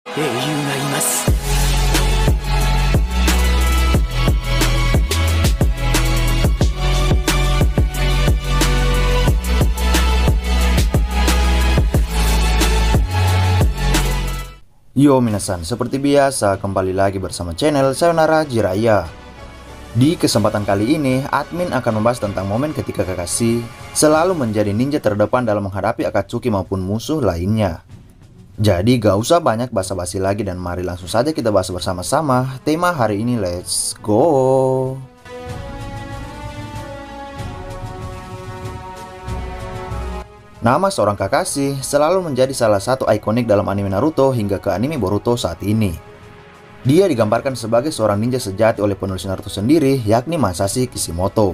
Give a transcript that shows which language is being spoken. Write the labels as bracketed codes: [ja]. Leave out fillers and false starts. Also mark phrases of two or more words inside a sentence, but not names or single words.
[ja] 英雄がいます。 [id] Yo minasan, seperti biasa kembali lagi bersama channel Sayonara Jiraiya. Di kesempatan kali ini, admin akan membahas tentang momen ketika Kakashi selalu menjadi ninja terdepan dalam menghadapi Akatsuki maupun musuh lainnya. Jadi gak usah banyak basa-basi lagi dan mari langsung saja kita bahas bersama-sama tema hari ini, [en] let's go! [id] Nama seorang Kakashi selalu menjadi salah satu ikonik dalam anime Naruto hingga ke anime Boruto saat ini. Dia digambarkan sebagai seorang ninja sejati oleh penulis Naruto sendiri, yakni Masashi Kishimoto.